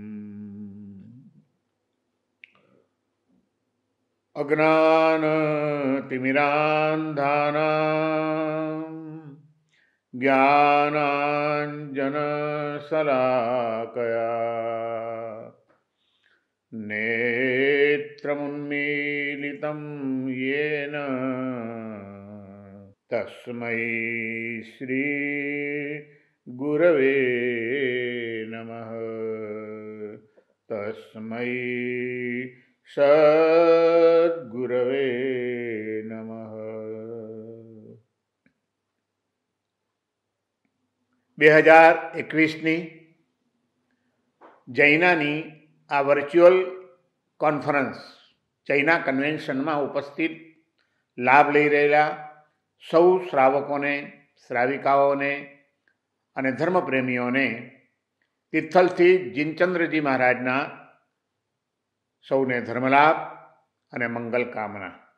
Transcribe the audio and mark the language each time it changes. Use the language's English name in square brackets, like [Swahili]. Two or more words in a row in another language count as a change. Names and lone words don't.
[Sanskrit] अज्ञानतिमिरान्धानां ज्ञानाञ्जनशलाकया नेत्रमुन्मीलितं येन तस्मै श्री गुरवे नमः। तस्मै सद्गुरवे नमः। [Gujarati] 2021ની જૈનાની આ વર્ચ્યુઅલ કોન્ફરન્સ જૈના કન્વેન્શનમાં ઉપસ્થિત લાભ લઈ રહેલા સૌ શ્રાવકોને, શ્રાવિકાઓને અને ધર્મપ્રેમીઓને તિથલથી જીનચંદ્રજી મહારાજના સૌને ધર્મલાભ અને મંગલ કામના।